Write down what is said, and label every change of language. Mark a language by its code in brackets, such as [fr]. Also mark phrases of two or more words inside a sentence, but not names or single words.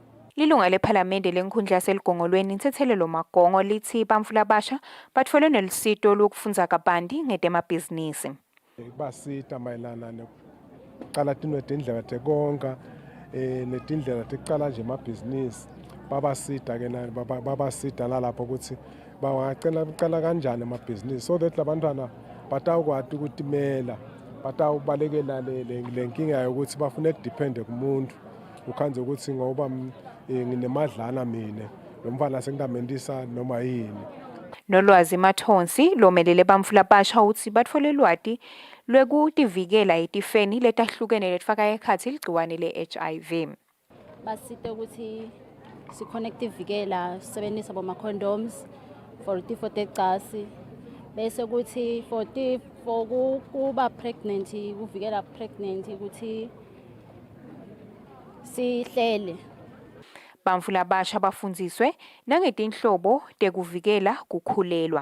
[ss] Lilunga leParliamente lenkhundla yaseligongolweni Nthethelelo Magongo lithi bantfu labasha batfole nelusito lokufundza kabanti ngetemabhizinisi. Basita mayelana nekucala tindlela tekonga netindlela tekucala nje emabhizinisi babasita ke nani babasita lalapho ukuthi bangacela kanjani emabhizinisi [en] so that [ss] labantwana batawukwati ukutimela batawubalekela lenkinga yokuthi bafuna ukudepende kumuntu ukhanze ukuthi ngoba nginemadlana mina lo mfana sengidamendisa noma yini. Nolwazi Mathonsi lomelele bantfu labasha ukuthi batfole lwati lwekutivikela etifeni letahlukene letfaka ekhatsi ligciwane le-HIV. Basite ukuthi sikhona ukuvikela sisebenzisa boma-condoms for tifo tecasi bese ukuthi for kuba pregnant kuvikela pregnant ukuthi sihlele. Bantfu labasha bafundziswe nangetinhlobo tekuvikela kukhulelwa.